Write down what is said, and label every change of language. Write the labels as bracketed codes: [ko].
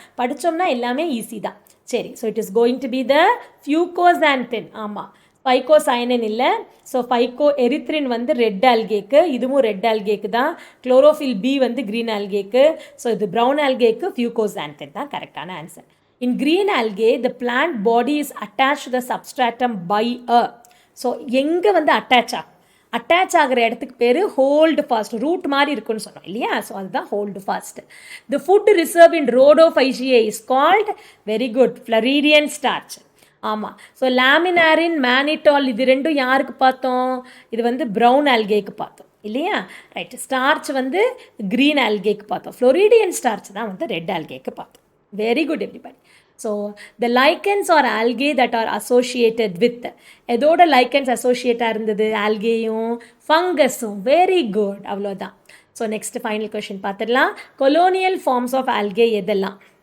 [ta] படித்தோம்னா எல்லாமே ஈஸி தான். சரி. [en] So it is going to be the fucoxanthin. [ta] ஆமாம், ஃபைகோசைனின் இல்லை. ஸோ ஃபைகோ எரித்ரின் ரெட் ஆல்கேக்கு, இதுவும் ரெட் ஆல்கேக்கு தான். Chlorophyll B green ஆல்கேக்கு. ஸோ இது ப்ரௌன் ஆல்கேக்கு ஃபியூகோசாந்தின் தான் கரெக்டான answer. [en] In green algae, the plant body is attached to the substratum by a. [ta] So எங்கே attach ஆகிற இடத்துக்கு பேர் ஹோல்டு ஃபாஸ்ட், ரூட் மாதிரி இருக்குன்னு சொன்னோம் இல்லையா? [en] So அதுதான் holdfast. The food reserve in rhodophyceae is called, very good, floridean starch. ஆமாம். [ta] ஸோ லாமினாரின், மேனிட்டால் இது ரெண்டும் யாருக்கு பார்த்தோம்? இது ப்ரௌன் ஆல்கேக்கு பார்த்தோம் இல்லையா? ரைட். ஸ்டார்ச் க்ரீன் ஆல்கேக்கு பார்த்தோம். ஃப்ளோரிடியன் ஸ்டார்ச் தான் ரெட் ஆல்கேக்கு பார்த்தோம். [en] Very good everybody. So the lichens or algae that are associated with, [ta] எதோட lichens associated இருந்தது? algaeயும் ஃபங்கஸும். வெரி குட், அவ்வளோதான். ஸோ நெக்ஸ்ட் ஃபைனல் கொஷின் பார்த்துடலாம். கொலோனியல் ஃபார்ம்ஸ் ஆஃப் algae எதெல்லாம்?